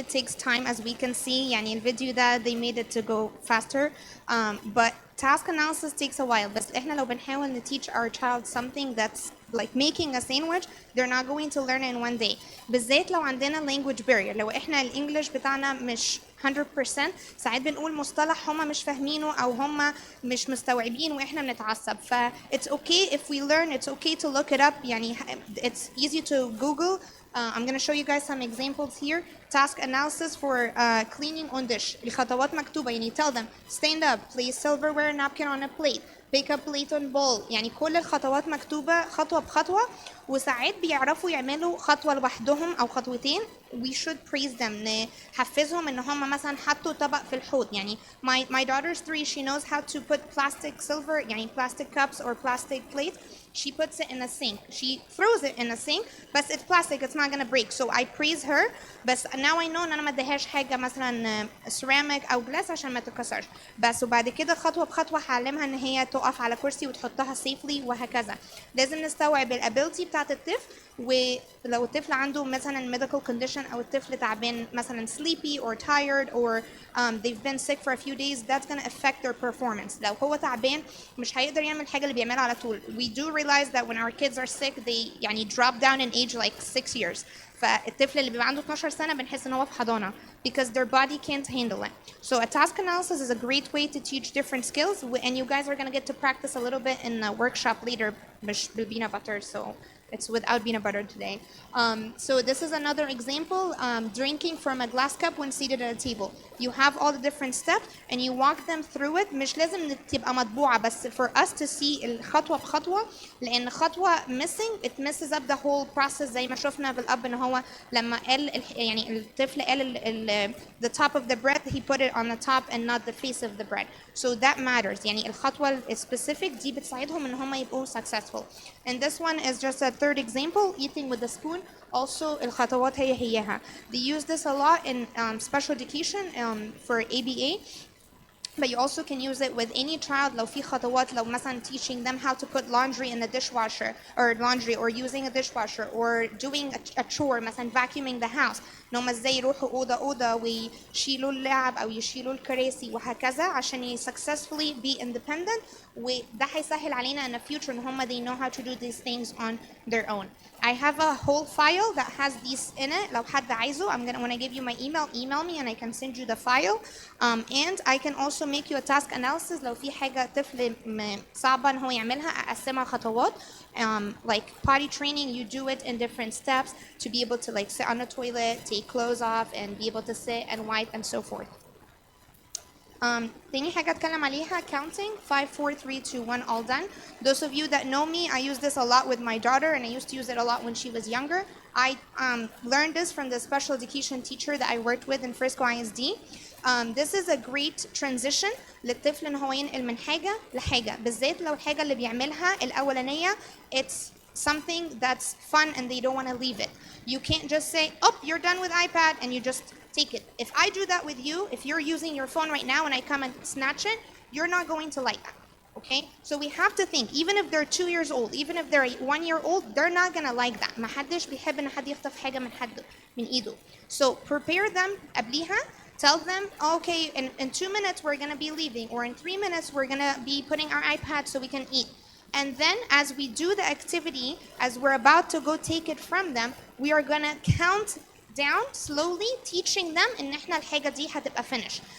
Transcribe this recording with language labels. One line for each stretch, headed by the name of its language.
English: It takes time, as we can see.
Arabic: يعني الفيديو ده
English: they made it to go faster. But task analysis takes a while.
Arabic: بس احنا لو بنحاول
English: to teach our child something that's like making a sandwich, they're not going to learn in one day.
Arabic: بالذات لو عندنا language barrier. لو احنا الانجليش بتاعنا مش 100%، ساعات بنقول مصطلح هما مش فاهمينه او هما مش مستوعبين واحنا بنتعصب.
English: ف it's okay if we learn. It's okay to look it up. يعني it's easy to Google. I'm going to show you guys some examples here. Task analysis for cleaning on dish.
Arabic: الخطوات مكتوبة. يعني
English: tell them stand up, place silverware napkin on a plate, pick up plate on bowl.
Arabic: يعني كل الخطوات مكتوبة خطوة بخطوة، وساعات بيعرفوا يعملوا خطوة لوحدهم أو خطوتين.
English: We should praise them.
Arabic: نحفزهم إن هم مثلا حطوا طبق في الحوض. يعني
English: my daughter's 3. She knows how to put plastic silver, يعني plastic cups or plastic plates. She puts it in a sink. She throws it in a sink, but it's plastic. It's not gonna break. So I praise her. But now I know
Arabic: إن أنا ما اديهاش حاجة مثلا ceramic أو glass عشان ما تتكسرش. بس وبعد كده خطوة بخطوة هعلمها إن هي تقف على كرسي وتحطها safely وهكذا. لازم نستوعب الابيلتي بتاعت الطفل. ولو الطفل عنده مثلا
English: medical condition
Arabic: أو الطفل تعبان مثلا
English: sleepy or tired or they've been sick for a few days, that's gonna affect their performance.
Arabic: لو هو تعبان مش هيقدر يعمل الحاجة اللي بيعملها على طول.
English: We do realize that when our kids are sick they
Arabic: يعني
English: drop down in age like 6 years.
Arabic: فالطفل اللي بيبقى عنده 12 سنة بنحس ان هو في حضانة
English: because their body can't handle it. So a task analysis is a great way to teach different skills, and you guys are going to get to practice a little bit in a workshop later
Arabic: مش بالpeanut butter,
English: so it's without peanut butter today. So this is another example. Drinking from a glass cup when seated at a table. You have all the different steps and you walk them through it.
Arabic: مش لازم تبقى مطبوعة بس
English: for us to see
Arabic: الخطوة بخطوة، لأن خطوة
English: missing it messes up the whole process.
Arabic: زي ما شفنا بالأب إن هو لما قال يعني الطفل قال
English: the top of the bread he put it on the top and not the face of the bread. So that matters.
Arabic: يعني الخطوة specific دي بتساعدهم إن هم يبقوا successful.
English: And this one is just a third example, eating with a spoon.
Arabic: Also الخطوات هيها.
English: They use this a lot in special education for ABA. But you also can use it with any child.
Arabic: لو في خطوات لو مثلا
English: teaching them how to put laundry in the dishwasher or laundry or using a dishwasher or doing a chore مثلا vacuuming the house.
Arabic: إن هم ازاي يروحوا أوضة ويشيلوا اللعب أو يشيلوا الكراسي وهكذا عشان
English: successfully be independent.
Arabic: وده هيسهل علينا
English: in the future إن هم they know how to do these things on their own. I have a whole file that has these in it.
Arabic: لو حد عايزه,
English: when I give you my email me and I can send you the file. And I can also make you a task analysis.
Arabic: لو في حاجة طفل صعبة إن هو يعملها أقسمها خطوات.
English: Like potty training, you do it in different steps to be able to like sit on the toilet, take clothes off, and be able to sit and wipe and so forth.
Arabic: تاني حاجة أتكلم عليها counting 5 4 3 2 1 all done.
English: Those of you that know me, I use this a lot with my daughter and I used to use it a lot when she was younger. I learned this from the special education teacher that I worked with in Frisco ISD. This is a great transition
Arabic: للطفل إن هو ينقل من حاجة لحاجة, بالذات لو الحاجة اللي بيعملها الأولانية
English: it's something that's fun and they don't want to leave it. You can't just say, oh, you're done with iPad and you just take it. If I do that with you, if you're using your phone right now and I come and snatch it, you're not going to like that. Okay? So we have to think, even if they're 2 years old, even if they're 1 year old, they're not going to like that.
Arabic: محدش بيحب إن حد يخطف حاجة من إيده.
English: So prepare them
Arabic: قبليها.
English: Tell them, okay, in 2 minutes we're going to be leaving, or in 3 minutes we're going to be putting our iPad so we can eat. And then as we do the activity, as we're about to go take it from them, we are going to count down slowly, teaching them
Arabic: إن إحنا الحاجة دي هتبقى
English: finished.